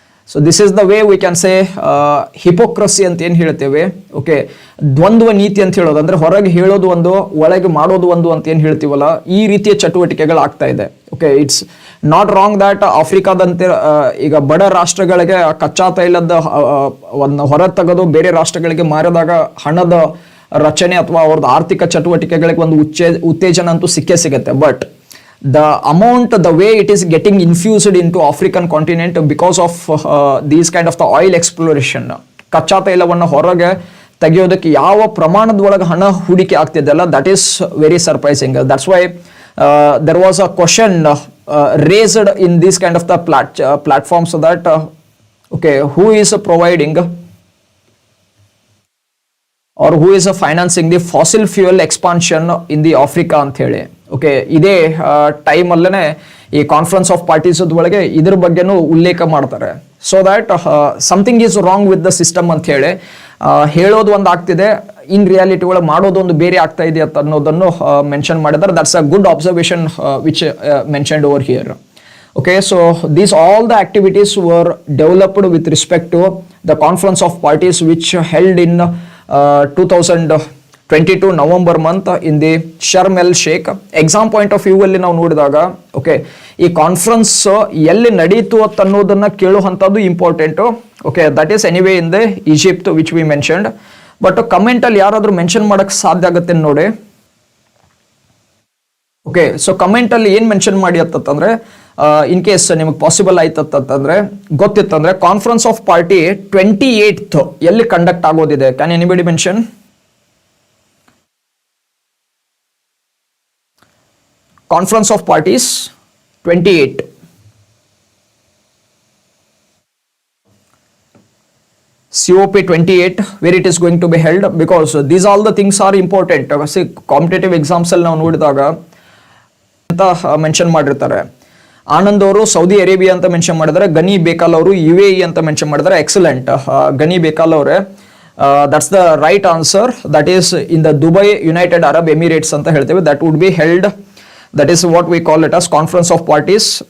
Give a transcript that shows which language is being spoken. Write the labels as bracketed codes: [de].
[en] so this is the way we can say [kn] hypocrisy ಅಂತ ಏನು ಹೇಳ್ತೇವೆ, ಓಕೆ, ದ್ವಂದ್ವ ನೀತಿ ಅಂತ ಹೇಳೋದು, ಅಂದ್ರೆ ಹೊರಗೆ ಹೇಳೋದು ಒಂದು, ಒಳಗೆ ಮಾಡೋದು ಒಂದು ಅಂತ ಏನು ಹೇಳ್ತೀವಲ್ಲ, ಈ ರೀತಿಯ ಚಟುವಟಿಕೆಗಳು ಆಗ್ತಾ ಇದೆ. Okay, [en] it's not wrong that [kn] ಆಫ್ರಿಕಾದಂತೆ ಈಗ ಬಡ ರಾಷ್ಟ್ರಗಳಿಗೆ ಕಚ್ಚಾ ತೈಲದ ಒಂದು ಹೊರ ತೆಗೆದು ಬೇರೆ ರಾಷ್ಟ್ರಗಳಿಗೆ ಮಾರಿದಾಗ ಹಣದ ರಚನೆ ಅಥವಾ ಅವ್ರದ್ದು ಆರ್ಥಿಕ ಚಟುವಟಿಕೆಗಳಿಗೆ ಒಂದು ಉತ್ತೇಜನ ಅಂತೂ ಸಿಕ್ಕೇ ಸಿಗುತ್ತೆ. [en] but the amount, the way it is getting infused into African continent because of these kind of the oil exploration, [kn] ಕಚ್ಚಾ ತೈಲವನ್ನು ಹೊರಗೆ ತೆಗೆಯೋದಕ್ಕೆ ಯಾವ ಪ್ರಮಾಣದ ಒಳಗೆ ಹಣ ಹೂಡಿಕೆ ಆಗ್ತಿದೆಯಲ್ಲ, [en] That is very surprising. That's why there was a question raised in these kind of the platforms that okay, who is providing or who is financing the fossil fuel expansion in the Africa [kn] ಅಂತ ಹೇಳಿ. Okay, ಇದೇ ಟೈಮಲ್ಲೇ ಈ conference of parties ಒಳಗೆ ಇದ್ರ ಬಗ್ಗೆನೂ ಉಲ್ಲೇಖ ಮಾಡ್ತಾರೆ. [en] so that something is wrong with the system [kn] ಅಂತ ಹೇಳಿ ಹೇಳೋದು ಒಂದು ಆಗ್ತಿದೆ, ಇನ್ ರಿಯಾಲಿಟಿ ಒಳಗೆ ಮಾಡೋದು ಒಂದು ಬೇರೆ ಆಗ್ತಾ ಇದೆ ಅಂತ ಅನ್ನೋದನ್ನು ಮೆನ್ಷನ್ ಮಾಡಿದ್ದಾರೆ. [en] That's a good observation which mentioned over here. Okay, so these all the activities were developed with respect to the conference of parties which held in 2022 November month in the Sharm el Sheikh. [kn] Exam point of view ಅಲ್ಲಿ ನಾವು ನೋಡಿದಾಗ, okay, ಈ conference ಎಲ್ಲಿ ನಡೀತು ಅಂತ ಅನ್ನೋದನ್ನ ಕೇಳುವಂಥದ್ದು important. [en] Okay, that is anyway in the Egypt which we mentioned. But comment [kn] ಅಲ್ಲಿ ಯಾರಾದ್ರೂ ಮೆನ್ಷನ್ ಮಾಡಕ್ ಸಾಧ್ಯ ಆಗುತ್ತೆ ನೋಡಿ. ಓಕೆ, ಸೊ ಕಮೆಂಟ್ ಅಲ್ಲಿ ಏನ್ ಮೆನ್ಷನ್ ಮಾಡಿ ಅಂತಂದ್ರೆ, ಇನ್ ಕೇಸ್ ನಿಮಗೆ possible ಆಯ್ತಂತಂದ್ರೆ, ಗೊತ್ತಿತ್ತಂದ್ರೆ conference of party 28th ಎಲ್ಲಿ conduct ಆಗೋದಿದೆ. [en] Can anybody mention? Conference of parties 28 COP28, where it is going to be held, because these all the things are important. [kn] See, competitive exams ಅಲ್ಲಿ ನಾವು ನೋಡಿದಾಗ ಅಂತ mention ಮಾಡಿರ್ತಾರೆ. ಆನಂದ್ ಅವರು Saudi Arabia ಅಂತ mention ಮಾಡಿದ್ದಾರೆ, ಗನಿ ಬೇಕಾಲ್ ಅವರು UAE ಅಂತ ಮೆನ್ಷನ್ ಮಾಡಿದ್ದಾರೆ. [en] Excellent, Gani Bekal ಅವರೇ, that's the right answer. That is in the Dubai United Arab Emirates [kn] ಅಂತ ಹೇಳ್ತೇವೆ. [en] That would be held, that is what we call it as conference of parties.